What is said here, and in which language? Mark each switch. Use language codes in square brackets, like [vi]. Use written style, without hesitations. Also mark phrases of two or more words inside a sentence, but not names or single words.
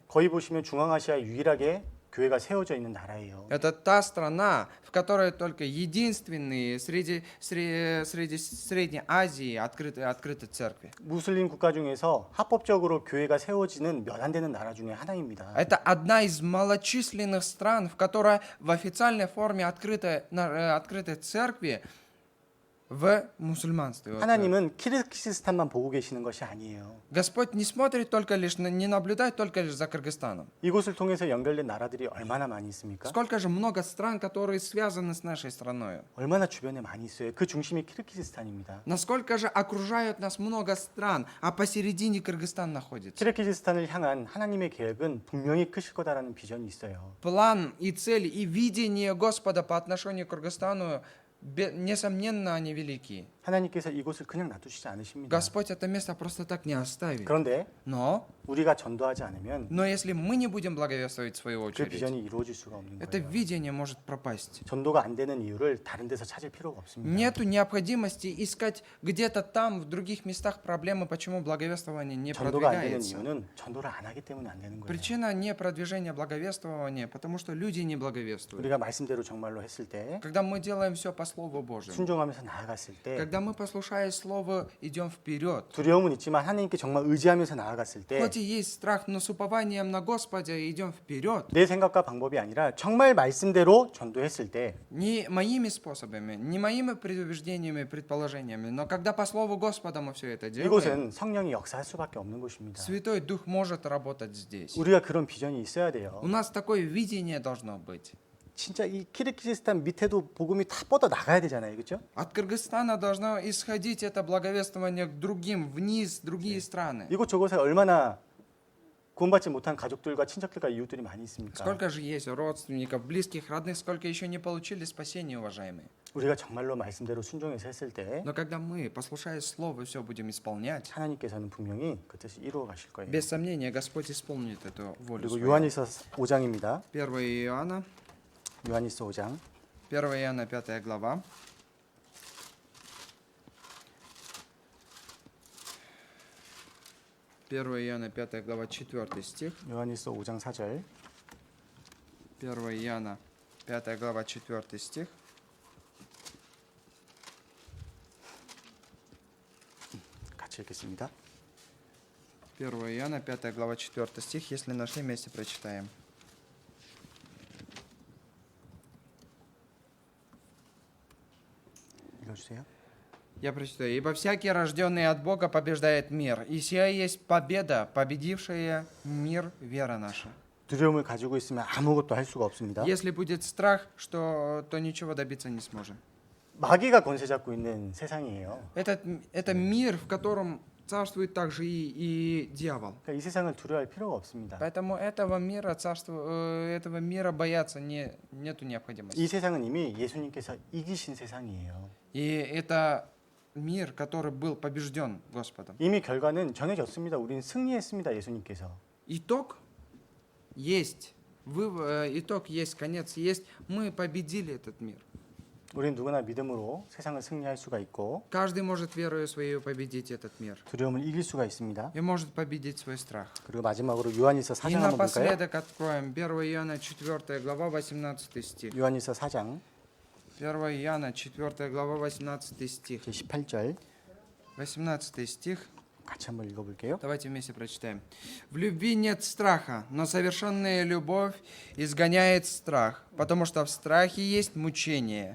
[ko] 거기 보시면 중앙아시아 유일하게 교회가 세워져 있는 나라예요. [ru] Это та страна, в которой только единственные среди Средней Азии открыты церкви. [ko] 무슬림 국가 중에서 합법적으로 교회가 세워지는 몇 안 되는 나라 중에 하나입니다. [ru] Это одна из малочисленных стран, в которой в официальной форме открытой церкви в мусульманстве. Вот, [ko] 하나님은 키르기즈스탄만 보고 계시는 것이 아니에요. [ru] Господь не смотрит только лишь, не наблюдает только лишь за Кыргызстаном. [ko] 이곳을 통해서 연결된 나라들이 얼마나 많이 있습니까? [ru] Сколько же много стран, которые связаны с нашей страной. [ko] 얼마나 주변에 많이 있어요. 그 중심이 키르기즈스탄입니다. [ru] Насколько же окружают нас много стран, а посередине Кыргызстан находится. [ko] 키르기즈스탄을 향한 하나님의 계획은 분명히 크실 거다라는 비전이 있어요. [ru] План и цель и видение Господа по отношению к Кыргызстану, несомненно, они велики. [ko] 하나님께서 이곳을 그냥 놔두시지 않으십니다. [ru] Господь это место просто так не оставит. [ko] 그런데 [ru] Но [ko] 우리가 전도하지 않으면 [ru] если мы не будем благовествовать в свою [ko] 그 [ru] очередь, [ko] 비전이 이루어질 수가 없는 [ru] это [ko] 거예요. [ru] видение может пропасть. [ko] 전도가 안 되는 이유를 다른 데서 찾을 필요가 없습니다. [ru] Нету необходимости искать где-то там, в других местах проблемы, почему благовествование не [ko] 전도가 안 되는 [ru] продвигается. [ko] 이유는 전도를 안 하기 때문에 안 되는 거예요. [ru] Причина не продвижения благовествования, потому что люди не благовествуют. [ko] 우리가 말씀대로 정말로 했을 때 [ru] Когда мы делаем все по Слову Божьему, [ko] 순종하면서 나아갔을 때 [ru] когда мы, послушая Слово, идем вперед, [ko] 두려움은 있지만 하나님께 정말 의지하면서 나아갔을 때 [ru] хоть и есть страх, но с упованием на Господа идем вперед. [ko] 내 생각과 방법이 아니라 정말 말씀대로 전도했을 때 [ru] Не моими способами, не моими предубеждениями, предположениями, но когда по Слову Господа мы все это делаем, [ko] 이곳은 성령이 역사할 수밖에 없는 곳입니다. [ru] Святой Дух может работать здесь. [ko] 우리가 그런 비전이 있어야 돼요. [ru] У нас такое видение должно быть. [ko] 진짜 이 키르기즈스탄 밑에도 복음이 다 뻗어 나가야 되잖아요, 그렇죠? [ru] От Кыргызстана должно исходить это благовествование к другим, вниз, другие страны. [ko] 이곳저곳에 얼마나 구원받지 못한 가족들과 친척들과 이웃들이 많이 있습니까? [ru] Сколько же есть родственников, близких, родных, сколько еще не получили спасения, уважаемые. [ko] 우리가 정말로 말씀대로 순종해서 했을 때 [ru] Но когда мы, послушая Слово, все будем исполнять, [ko] 하나님께서는 분명히 그 뜻을 이루어 가실 거예요. [ru] без сомнения Господь исполнит эту волю [ko] 그리고 [ru] свою. [ko] 요한일서 5장입니다. [ru] 1 Иоанна, [ko] 요한일서 5장 [ru] 1 Иоанна 5 глава. Первое Иоанна 5 глава 4 стих. [ko] 요한일서 5장 4절 [ru] 1 Иоанна 5 глава 4 стих. [ko] 같이 읽겠습니다. [ru] 1 Иоанна, 5 глава, 4 стих. Если нашли, вместе прочитаем. [ko] 읽어주세요. [ru] Я прочитаю. «Ибо всякий, рожденный от Бога, побеждает мир. И сия есть победа, победившая мир, вера наша». [ko] 두려움을 가지고 있으면 아무것도 할 수가 없습니다. [ru] Если будет страх, то ничего добиться не сможем. [ko] 마귀가 권세 잡고 있는 세상이에요. [ru] Это мир, в котором царствует также и дьявол. [ko] 그러니까 이 세상을 두려워할 필요가 없습니다. [ru] Поэтому этого мира бояться нету необходимости. [ko] 이 세상은 이미 예수님께서 이기신 세상이에요. [ru] И это мир, который был побежден Господом. [ko] 이미 결과는 정해졌습니다. 우리는 승리했습니다. 예수님께서. [ru] Итог есть. Итог есть, конец есть. Мы победили этот мир. [ko] 우리는 누구나 믿음으로 세상을 승리할 수가 있고 [ru] Каждый может верою своей победить этот мир. [ko] 두려움을 이길 수가 있습니다. [ru] И может победить свой страх. [ko] 그리고 마지막으로 요한일서 [ru] И [ko] 4장 한번 볼까요? [ru] напоследок откроем 1 Иоанна 4 глава 18 стих. [ko] 요한일서 4장 [ru] 1 Иоанна 4 глава 18 стих. [ko] 제 18절 [ru] 18 стих. [ko] 같이 한번 읽어볼게요. [ru] Давайте вместе прочитаем. В любви нет страха, но совершенная любовь изгоняет страх, потому что в страхе есть мучение.